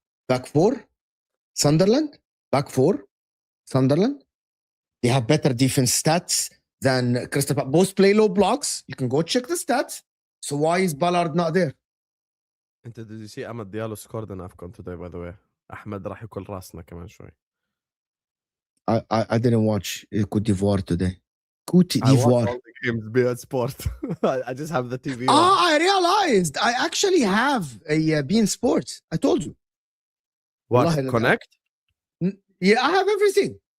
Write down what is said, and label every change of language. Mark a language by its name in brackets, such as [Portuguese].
[English] Back four, Sunderland. Back four, Sunderland. They have better defense stats than Crystal Palace. Both play low blocks. You can go check the stats. So why is Ballard not there? Did you see Ahmed Diallo scored in AFCON today, by the way? [Arabic] Ahmed راح ياكل راسنا كمان شوي. [English] I didn't watch Côte d'Ivoire today. Côte I watch d'Ivoire. all the games be at sport. I just have the TV on. I realized I actually have a beIN Sports. I told you. What? [Arabic] Wallahi, [English] Connect? Yeah, I have everything.